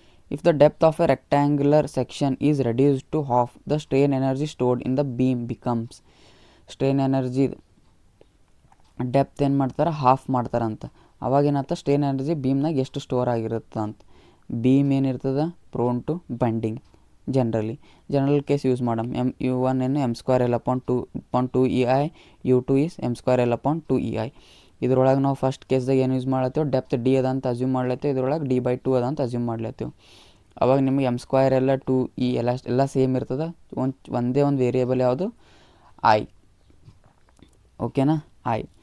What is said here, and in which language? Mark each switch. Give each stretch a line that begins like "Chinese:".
English: If the depth of a rectangular section is reduced to half, the strain energy stored in the beam becomes.
Kannada: Strain energy depth ಏನು ಮಾಡ್ತಾರೆ, half ಮಾಡ್ತಾರಂತ. ಅವಾಗೇನತ್ತ strain energy ಬೀಮ್ನಾಗ ಎಷ್ಟು store ಆಗಿರುತ್ತೆ ಅಂತ. Beam ಏನಿರ್ತದೆ prone to bending. General case use madam. U1 ಏನು m²L/2EI, U2 is m²L/2EI. ಇದ್ರೊಳಗೆ ನಾವು ಫಸ್ಟ್ ಕೇಸ್ದಾಗ ಏನು ಯೂಸ್ ಮಾಡ್ಲತ್ತೇವೆ, ಡೆಪ್ತ್ ಡಿ ಅದ ಅಂತ ಅಸ್ಯೂಮ್ ಮಾಡ್ಲತ್ತೇವೆ, ಇದ್ರೊಳಗೆ D/2 ಅದ ಅಂತ ಅಸ್ಯೂಮ್ ಮಾಡ್ಲತ್ತೇವೆ. ಅವಾಗ ನಿಮಗೆ m²L/2E ಎಲ್ಲ ಸೇಮ್ ಇರ್ತದೆ. ಒಂದೇ ಒಂದು ವೇರಿಯೇಬಲ್ ಯಾವುದು, I. ಓಕೆನಾ, I.